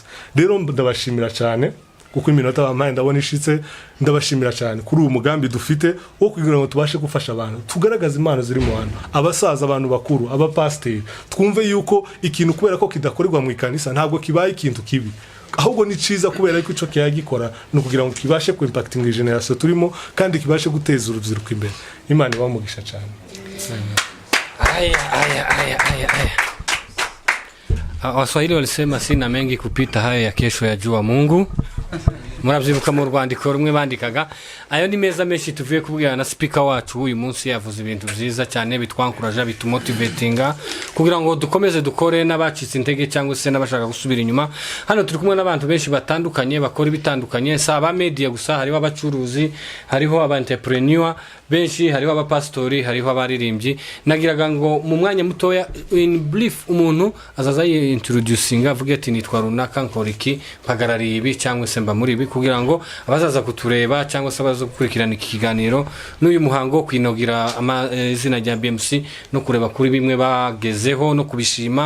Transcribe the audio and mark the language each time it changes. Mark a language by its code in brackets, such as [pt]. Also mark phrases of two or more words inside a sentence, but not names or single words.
[rn] Rero ndabashimira cyane kuko iminota bamaye ndabona ishitse, ndabashimira cyane kuri uyu mugambi dufite wo kugira ngo tubashe gufasha abantu, tugaragaza impano ziri mu bantu, abasaza, abantu bakuru, abapasteri, twumve yuko ikintu kubera ko kidakorerwa mu ikanisa ntabwo kibaye ikintu kibi, ahubwo ni ciza kubera ko ico kiyagikora no kugira ngo kibashe ku [en] impacting generation [rn] turimo kandi kibashe guteza urubyiruko imbere. Imana ibamugisha cyane. [sw] Waswahili walisema sina mengi kupita hayo ya kesho ya jua Mungu. [rn] Murabyibuka mu rwandiko rumwe bandikaga ayo ni meza menshi tuvuye kubwira na speaker wacu uyu munsi yavuze ibintu byiza cyane bitwankuraje bitumotivatinga kugira ngo dukomeze dukore n'abacitse intege cyangwa se n'abashaka gusubira inyuma. Hano turi kumwe n'abantu benshi batandukanye bakora bitandukanye, saba media gusa, hariho abacuruzi, hariho aba entrepreneur benshi, hariho abapastori, hariho abaririmbyi. Nagiraga ngo mu mwanya mutoya [en] in brief [rn] umuntu azaza introducing avuga ati nitwa runaka nkora iki, mpagarariye ibi cyangwa se mba muri ibi, kugira ngo abazaza kutureba cyangwa se abaza gukurikirana iki kiganiro n'uyu muhango kwinogira izina rya BMC no kureba kuri bimwe bagezeho no kubishima.